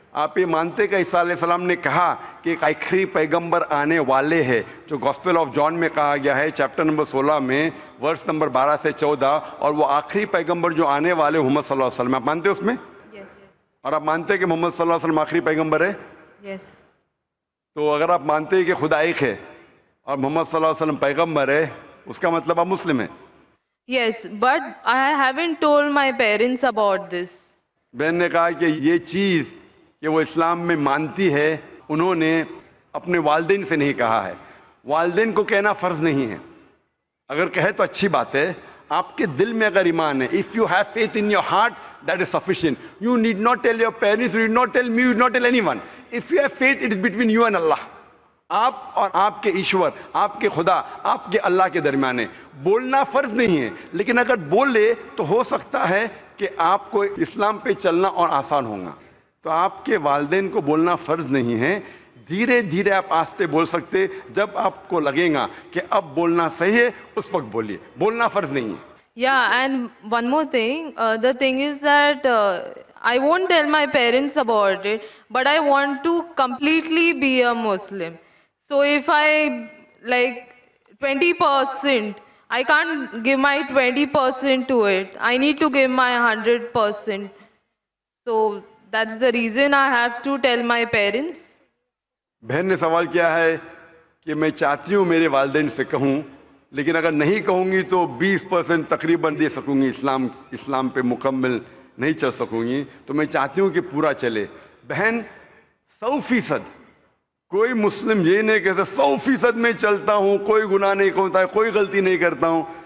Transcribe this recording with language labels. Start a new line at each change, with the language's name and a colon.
Urdu: آپ یہ مانتے کہ عیسیٰ علیہ السلام نے کہا کہ ایک آخری پیغمبر آنے والے ہیں، جو گاسپل آف جان میں کہا گیا ہے چیپٹر نمبر 16 میں ورس نمبر 12 سے 14، اور وہ آخری پیغمبر جو آنے والے محمد صلی اللہ علیہ وسلم، آپ مانتے اس میں؟
English: Yes.
Urdu: اور آپ مانتے کہ محمد صلی اللہ علیہ وسلم آخری پیغمبر ہے؟
English: Yes.
Urdu: تو اگر آپ مانتے ہیں کہ خدا ایک ہے اور محمد صلی اللہ علیہ وسلم پیغمبر ہے، اس کا مطلب آپ مسلم ہیں.
English: Yes, but I haven't told my parents about this.
Urdu: بہن نے کہا کہ یہ چیز کہ وہ اسلام میں مانتی ہے، انہوں نے اپنے والدین سے نہیں کہا ہے. والدین کو کہنا فرض نہیں ہے، اگر کہے تو اچھی بات ہے. آپ کے دل میں اگر ایمان ہے،
English: if you have faith in your heart, that is sufficient. You need not tell your parents, you need not tell me, you need not tell anyone. If you have faith, it is between you and Allah.
Urdu: آپ اور آپ کے ایشور، آپ کے خدا، آپ کے اللہ کے درمیان ہے. بولنا فرض نہیں ہے، لیکن اگر بولے تو ہو سکتا ہے کہ آپ کو اسلام پہ چلنا اور آسان ہوگا. تو آپ کے والدین کو بولنا فرض نہیں ہے، دھیرے دھیرے آپ آہستہ بول سکتے. جب آپ کو لگے گا کہ اب بولنا صحیح ہے، اس وقت بولیے، بولنا فرض نہیں ہے.
English: Yeah, and one more thing. The thing is that I won't tell my parents about it, but I want to completely be a Muslim. So if I like 20%, I can't give my 20% to it. I need to give my 100%. So that's the reason I have to tell my parents.
Urdu: بہن نے سوال کیا ہے کہ میں چاہتی ہوں میرے والدین سے کہوں، لیکن اگر نہیں کہوں گی تو 20% تقریباً دے سکوں گی، اسلام پہ مکمل نہیں چل سکوں گی. تو میں چاہتی ہوں کہ پورا چلے. بہن 100%، کوئی مسلم یہ نہیں کہتا 100% میں چلتا ہوں، کوئی گناہ نہیں کرتا ہے، کوئی غلطی نہیں کرتا ہوں.